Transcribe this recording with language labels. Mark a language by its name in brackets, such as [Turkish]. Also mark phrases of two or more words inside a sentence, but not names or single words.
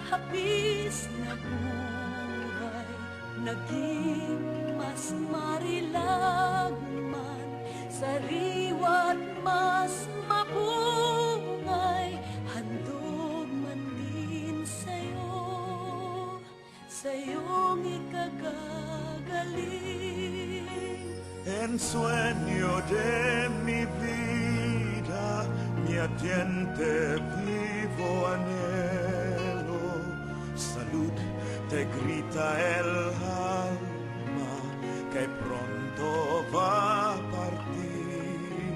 [Filipino] labis na buhay, naging mas marilagman, sariwa't mas mapungay, handog man din sa'yong ikagagaling. [Spanish] En sueño de mi vida, mi ardiente vivo anhelo, salud te grita el alma que pronto va a partir.